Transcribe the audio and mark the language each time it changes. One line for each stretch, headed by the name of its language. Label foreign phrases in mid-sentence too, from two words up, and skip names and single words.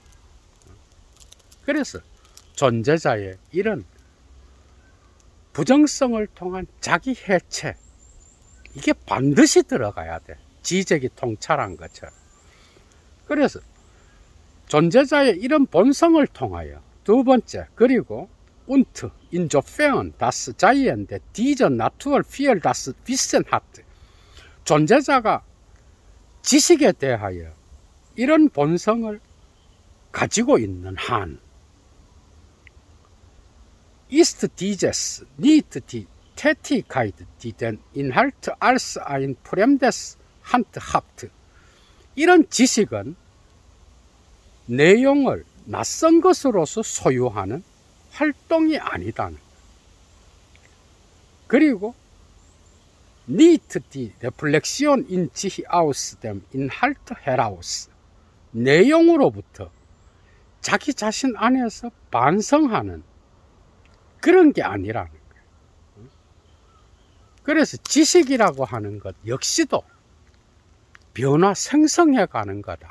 Korean: 그래서 존재자의 이런 부정성을 통한 자기 해체, 이게 반드시 들어가야 돼. 지적이 통찰한 것처럼. 그래서 존재자의 이런 본성을 통하여 두 번째, 그리고
German: und insofern das Seiende dieser Natur für das Wissen hat,
Korean: 존재자가 지식에 대하여 이런 본성을 가지고 있는 한,
German: ist dieses nicht die Tätigkeit, die den Inhalt als ein fremdes Hand hat.
Korean: 이런 지식은 내용을 낯선 것으로서 소유하는 활동이 아니다는 거예요. 그리고
German: nicht die Reflexion in sich aus dem Inhalt heraus,
Korean: 내용으로부터 자기 자신 안에서 반성하는 그런 게 아니라는 거예요. 그래서 지식이라고 하는 것 역시도 변화 생성해 가는 거다.